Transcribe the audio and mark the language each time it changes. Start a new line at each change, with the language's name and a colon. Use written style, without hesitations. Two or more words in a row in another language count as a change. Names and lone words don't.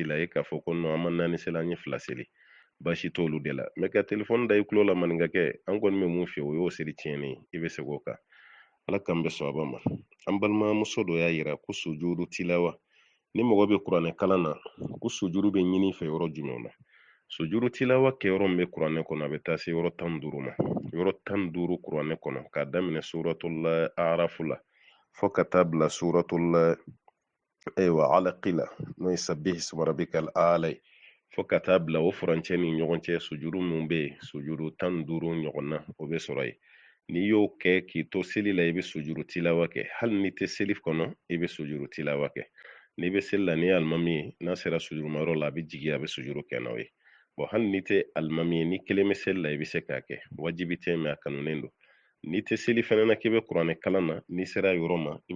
Bambara: la e k'a fɔ ko non an ma 4 seli an ye 2 seli baasi t'olu de la mɛ ka telefɔni da i kulo la maninkakɛ an kɔni bɛ mun fɛ o y'o seli tiɲɛni ye i bɛ segin o kan ala k'an bɛ sababa ma an balimamuso dɔ y'a yira ko sujudu tilawa ni mɔgɔ bɛ kuranɛ kalan na ko sujuru bɛ ɲini fɛ yɔrɔ jumɛn na sujuru tilawa kɛ yɔrɔ min bɛ kuranɛ kɔnɔ a bɛ taa se yɔrɔ 15 ma yɔrɔ 15 kuranɛ kɔnɔ k'a daminɛ suratul arafu la fo ka taa bila suratul alaqi la n'o ye
Arabic: سبح اسم ربك الأعلى
Bambara: fo ka taa bila o furancɛ ni ɲɔgɔn cɛ sujuru min bɛ yen sujuru 15 ɲɔgɔn na o bɛ sɔrɔ yen n'i y'o kɛ k'i to seli la i bɛ sujuru tilawa kɛ hali n'i tɛ seli kɔnɔ i bɛ sujuru tilawa kɛ n'i bɛ seli la ni ye alimami ye n'a sera sujurumayɔrɔ la a bɛ jigin a bɛ sujuru kɛ n'aw ye hali n'i tɛ alimami ye ni kelen bɛ seli la i bɛ se k'a kɛ wajibi tɛ mɛ a kanunen don n'i tɛ seli fɛnɛ na k'i bɛ kuranɛ kalan na n'i sera yɔrɔ ma i bɛ